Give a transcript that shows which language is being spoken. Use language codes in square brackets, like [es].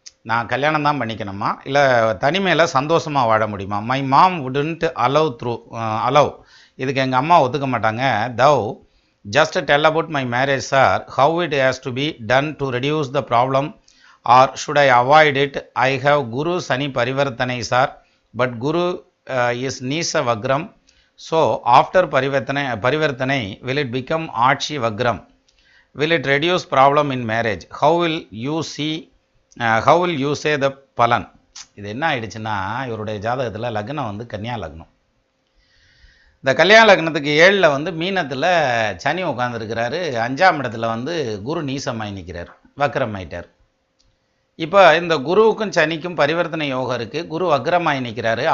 [ta] நான் கல்யாணம் தான் பண்ணிக்கணுமா, இல்லை தனிமையில் சந்தோஷமாக வாழ முடியுமா? [en] My mom wouldn't allow. [ta] இதுக்கு எங்கள் அம்மா ஒத்துக்க மாட்டாங்க. [en] Though just tell about my marriage sir, how it has to be done to reduce the problem or should I avoid it? I have Guru Sani Parivartanai sir, but Guru is Nisa Vagram. So after Parivartanai, will it become Archi Vagram? Will it reduce problem in marriage? How will you say the palan? [ta] இது என்ன ஆயிடுச்சுன்னா, இவருடைய ஜாதகத்தில் லக்னம் கன்னியா லக்னம். இந்த கல்யாண லக்னத்துக்கு 7ல் மீனத்தில் சனி உட்காந்துருக்கிறாரு, 5ஆம் இடத்துல குரு நீசமாய் நிற்கிறார், வக்ரமாயிட்டார். இப்போ இந்த குருவுக்கும் சனிக்கும் பரிவர்த்தனை யோகம் இருக்குது. குரு வக்ரமாய் நிற்கிறாரு.